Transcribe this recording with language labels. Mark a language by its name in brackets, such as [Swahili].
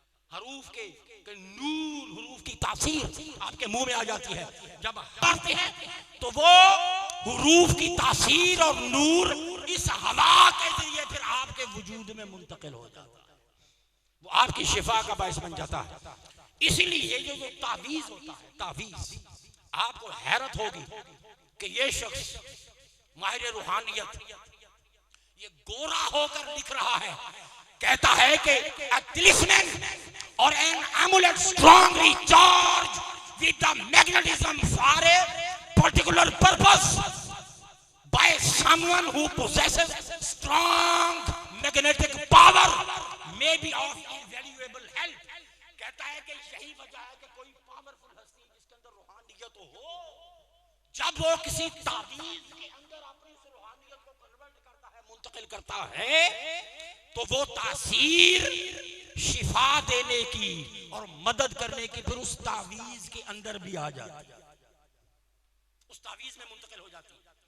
[Hindi] हरूफ के नूर, हुरूफ की तासीर आपके मुंह में आ जाती है। जब पढ़ते हैं तो वो हुरूफ की तासीर और नूर इस हवा के जरिए फिर आपके वजूद में मुंतकिल हो जाता है, वो आपकी शिफा का बायस बन जाता है। इसीलिए ये जो तावीज होता है, तावीज, आपको हैरत होगी कि ये शख्स माहिर रूहानियत ये गोरा होकर लिख रहा है, कहता है कि [English] a talisman or an amulet strongly charged with the magnetism for a particular purpose by someone who possesses strong magnetic power may be of invaluable help। [Hindi] कहता है कि यही वजह है कि कोई पावरफुल हस्ती जिसके अंदर रूहानियत हो, जब वो किसी तावीज के अंदर अपनी रूहानियत को कन्वर्ट करता है, मुंतकिल करता है, तो वो तासीर शिफा देने की और मदद करने की फिर उस तावीज के अंदर भी आ जाती है, उस तावीज में मुंतकिल हो जाती है।